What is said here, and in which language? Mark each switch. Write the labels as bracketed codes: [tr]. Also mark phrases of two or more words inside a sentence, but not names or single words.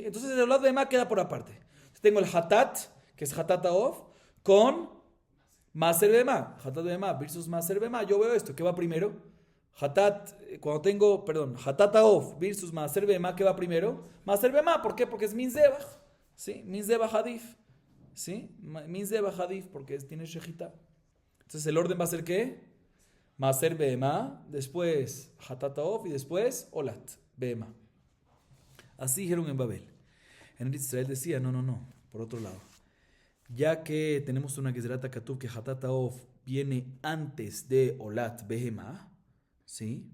[es] Entonces el [he] עולת בהמה [es] queda por aparte. Entonces, tengo el Hatat, que es [he] חטאת העוף, [es] con [he] מעשר בהמה. חטאת בהמה [es] versus [he] מעשר בהמה. [es] Yo veo esto, ¿qué va primero? [he] חטאת העוף [es] versus [he] מעשר בהמה, [es] ¿qué va primero? [he] מעשר בהמה, [es] ¿por qué? Porque es [he] מין זבח. [es] ¿Sí? [he] מין זבח עדיף. [es] ¿Sí? [he] מין זבח עדיף, [es] porque tiene Shejita. Entonces el orden va a ser ¿qué? [he] מעשר בהמה, [es] después [he] חטאת העוף [es] y después [he] עולת בהמה. [es] Así dijeron en Babel. En Israel decía, no, por otro lado. Ya que tenemos una [he] גזירת הכתוב [es] que [he] חטאת העוף [es] viene antes de [he] עולת בהמה, [es] ¿sí?